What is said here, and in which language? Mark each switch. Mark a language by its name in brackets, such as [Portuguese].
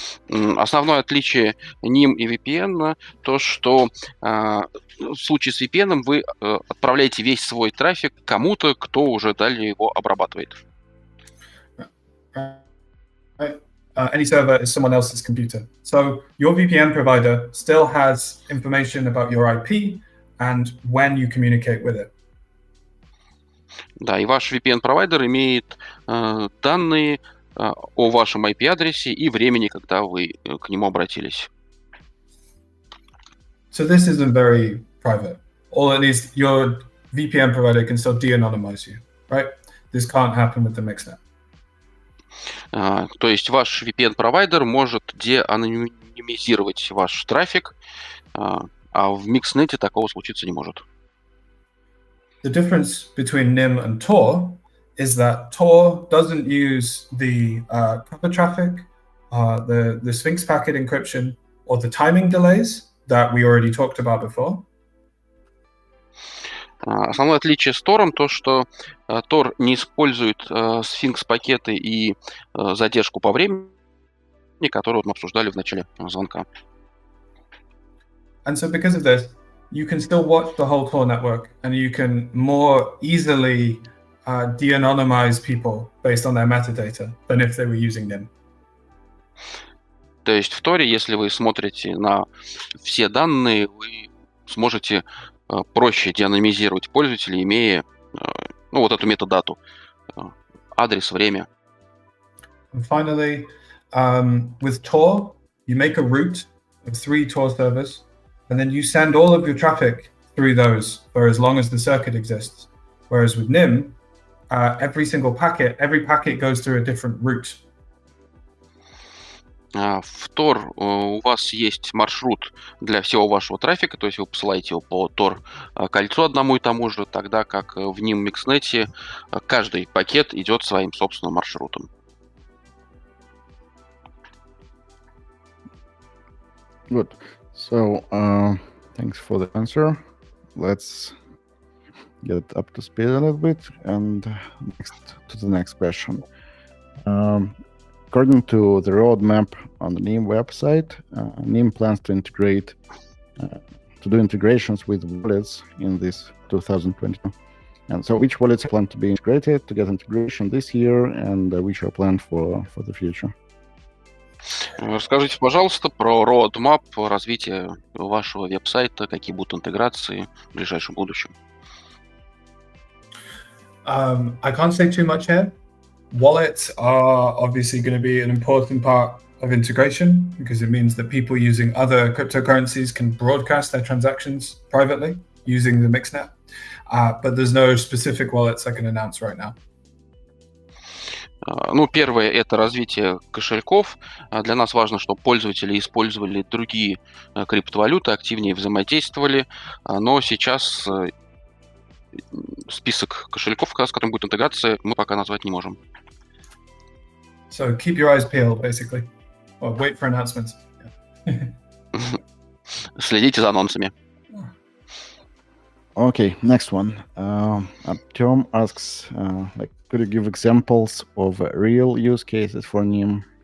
[Russian] Основное отличие Nym и VPN то, что в случае с VPN вы отправляете весь свой трафик кому-то, кто уже далее его обрабатывает. [English] Any server is someone else's computer. So your VPN provider still has information about your IP and when you communicate with it. [Russian] Да, и ваш VPN-провайдер имеет данные о вашем IP-адресе и времени, когда вы к нему обратились. [English] So this isn't very private. All it is, your VPN provider can still de-anonymize you, right? This can't happen with the Mixnet. [Russian] То есть ваш VPN-провайдер может деанонимизировать ваш трафик, а в Mixnet такого случиться не может. [English] The difference between Nym and Tor is that Tor doesn't use the cover traffic, the Sphinx packet encryption, or the timing delays that we already talked about before. [Russian] Основное отличие с Тором то, что Tor не использует Sphinx-пакеты и задержку по времени, которую мы обсуждали в начале звонка. [English] And so because of this, you can still watch the whole Tor network and you can more easily de-anonymize people based on their metadata than if they were using Nym. [Russian] То есть в Торе, если вы смотрите на все данные, вы сможете проще деанонимизировать пользователя, имея вот эту метадату, адрес, время. [English] And finally, with Tor, you make a route of 3 Tor servers, and then you send all of your traffic through those for as long as the circuit exists. Whereas with Nym, every packet goes through a different route. [Russian] В Tor у вас есть маршрут для всего вашего трафика, то есть вы посылаете его по Tor кольцу одному и тому же, тогда как в Nym Mixnet каждый пакет идет своим собственным маршрутом. [English] Good. So, thanks for the answer. Let's get up to speed a little bit and to the next question. According to the roadmap on the Nym website, Nym plans to do integrations with wallets in this 2022. And so, which wallets plan to be integrated to get integration this year, and which are planned for the future? [Russian] Расскажите, пожалуйста, про roadmap развития вашего веб-сайта, какие будут интеграции в ближайшем будущем. [English] I can't say too much here. Wallets are obviously going to be an important part of integration because it means that people using other cryptocurrencies can broadcast their transactions privately using the Mixnet. But there's no specific wallets I can announce right now. [Russian] Первое – это развитие кошельков. Для нас важно, чтобы пользователи использовали другие криптовалюты, активнее взаимодействовали. Но сейчас список кошельков, с которым будет интеграция, мы пока назвать не можем. [English] So keep your eyes peeled, basically. Or wait for announcements. [Russian] Следите за анонсами. [English] Okay, next one. Artyom asks, could you give examples of real use cases for Nym?